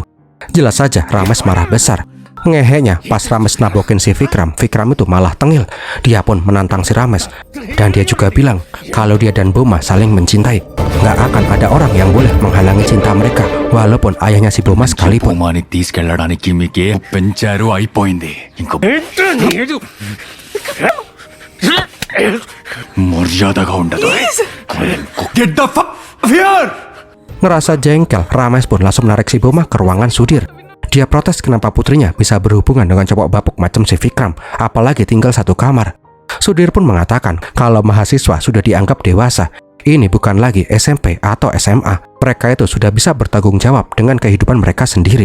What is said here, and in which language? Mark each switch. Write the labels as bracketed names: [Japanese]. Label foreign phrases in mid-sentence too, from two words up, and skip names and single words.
[Indonesian] Jelas saja Ramesh marah besar. Ngehenya pas Ramesh nabokin si Vikram itu malah tengil. Dia pun menantang si Ramesh. Dan dia juga bilang kalau dia dan Boma saling mencintai. Gak akan ada orang yang boleh menghalangi cinta mereka, walaupun ayahnya si Boma sekalipun. [Telugu] బొమ్మని తీసుకెళ్ళడానికి మీకే పెంచారు అయిపోయింది ఇంకో మర్యాదగా ఉండదు. [English] Get the fuck here! [Indonesian] Ngerasa jengkel, Ramesh pun langsung menarik si Boma ke ruangan Sudhir. Dia protes kenapa putrinya bisa berhubungan dengan cowok bapuk macam si Vikram, apalagi tinggal satu kamar. Sudhir pun mengatakan kalau mahasiswa sudah dianggap dewasa. Ini bukan lagi SMP atau SMA. Mereka itu sudah bisa bertanggung jawab dengan kehidupan mereka sendiri.